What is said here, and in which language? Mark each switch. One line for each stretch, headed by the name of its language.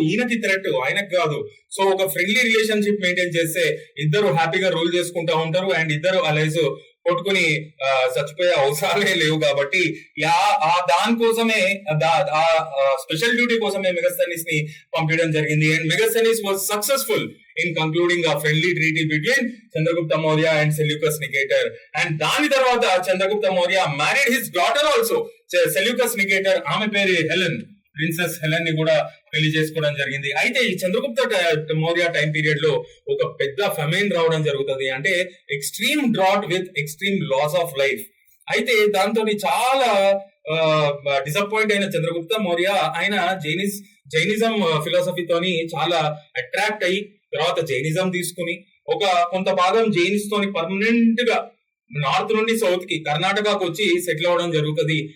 Telugu: ఈయనకి థ్రెట్, ఆయనకు కాదు. సో ఒక ఫ్రెండ్లీ రిలేషన్షిప్ మెయింటైన్ చేస్తే ఇద్దరు హ్యాపీగా రూల్ చేసుకుంటా ఉంటారు అండ్ ఇద్దరు అలైజ్ కొట్టుకుని చచ్చిపోయే అవసరాలే లేవు. కాబట్టి దానికోసమే స్పెషల్ డ్యూటీ కోసమే మెగస్తనీస్ ని పంపించడం జరిగింది.
English: And Megasthenes was successful in concluding a friendly treaty between Chandragupta Maurya and Seleucus Nicator. And
Telugu: దాని తర్వాత
English: Chandragupta Maurya married his daughter also, Seleucus Nicator.
Telugu: ఆమె పేరు హెలెన్, ప్రిన్సెస్ హెలెన్ ని కూడా పెళ్లి చేసుకోవడం జరిగింది. అయితే ఈ చంద్రగుప్త మౌర్య టైం పీరియడ్ లో ఒక పెద్ద ఫెమైన్ రావడం జరుగుతుంది.
English: అంటే extreme drought with extreme loss of life.
Telugu: అయితే దాంతో చాలా డిసప్పాయింట్ అయిన చంద్రగుప్త మౌర్య ఆయన జైనిజం ఫిలాసఫీతోని చాలా అట్రాక్ట్ అయ్యి తర్వాత జైనిజం తీసుకుని ఒక కొంత భాగం జైనిస్ తోని పర్మనెంట్ గా నార్త్ నుండి సౌత్ కి కర్ణాటకకు వచ్చి సెటిల్ అవడం జరుగుతుంది.